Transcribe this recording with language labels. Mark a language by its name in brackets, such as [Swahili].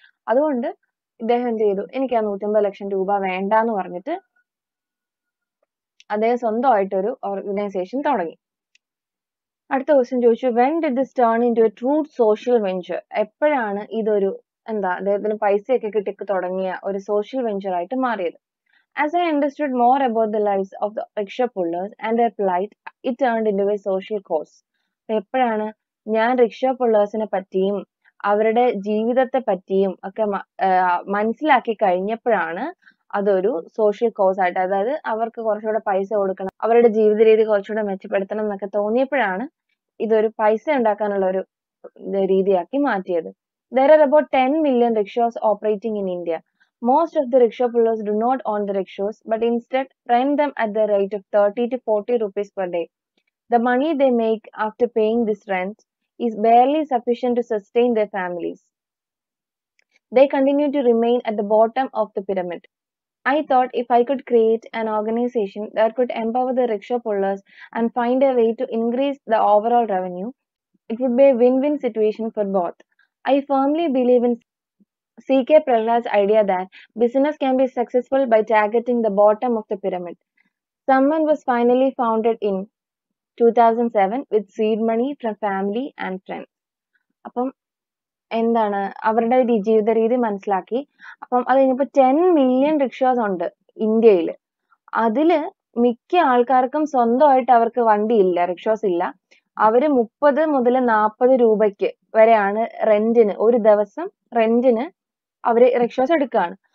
[Malayalam] അതുകൊണ്ട് ഇദ്ദേഹം എന്ത് ചെയ്തു, എനിക്ക് ആ 150 ലക്ഷം രൂപ വേണ്ടാന്ന് പറഞ്ഞിട്ട് അദ്ദേഹം സ്വന്തമായിട്ടൊരു ഓർഗനൈസേഷൻ തുടങ്ങി. അടുത്ത ക്വസ്റ്റ്യൻ ചോദിച്ചു, [English] When did this turn in to a true social venture. [Malayalam] എപ്പോഴാണ് ഇതൊരു അദ്ദേഹത്തിന് പൈസയൊക്കെ കിട്ടി തുടങ്ങിയ ഒരു സോഷ്യൽ വെഞ്ചർ ആയിട്ട് മാറിയത്? [English] As I understood more about the lives of the rickshaw pullers and their plight, it turned into a social cause. [Malayalam] എപ്പോഴാണ് ഞാൻ റിക്ഷ പുള്ളേഴ്സിനെ പറ്റിയും അവരുടെ ജീവിതത്തെ പറ്റിയും ഒക്കെ മനസ്സിലാക്കി കഴിഞ്ഞപ്പോഴാണ് അതൊരു സോഷ്യൽ കോസ് ആയിട്ട്, അതായത് അവർക്ക് കുറച്ചുകൂടെ പൈസ കൊടുക്കണം, അവരുടെ ജീവിത രീതി കുറച്ചുകൂടെ മെച്ചപ്പെടുത്തണം എന്നൊക്കെ തോന്നിയപ്പോഴാണ് ഇതൊരു പൈസ ഉണ്ടാക്കാനുള്ള ഒരു രീതിയാക്കി മാറ്റിയത്. [English] There are about 10 million rickshaws operating in India. Most of the rickshaw pullers do not own the rickshaws, but instead rent them at the rate of 30 to 40 rupees per day. The money they make after paying this rent is barely sufficient to sustain their families. They continue to remain at the bottom of the pyramid. I thought if I could create an organization that could empower the rickshaw pullers and find a way to increase the overall revenue, it would be a win-win situation for both. I firmly believe in C.K. Prahlad's idea that business can be successful by targeting the bottom of the pyramid. Someone was finally founded in 2007 with seed money from family and friends. [Malayalam] അപ്പം എന്താണ് അവരുടെ ജീവിത രീതി മനസ്സിലാക്കി. അപ്പം അത് കഴിഞ്ഞപ്പോൾ 10 million rickshaws ഉണ്ട് ഇന്ത്യയിൽ. അതില് മിക്ക ആൾക്കാർക്കും സ്വന്തമായിട്ട് അവർക്ക് വണ്ടിയില്ല, റിക്ഷാസ് ഇല്ല. അവര് 30 മുതൽ 40 രൂപയ്ക്ക് വരെയാണ് റെന്റിന്, ഒരു ദിവസം റെന്റിന് അവര് റിക്ഷാസ് എടുക്കുകയാണ്.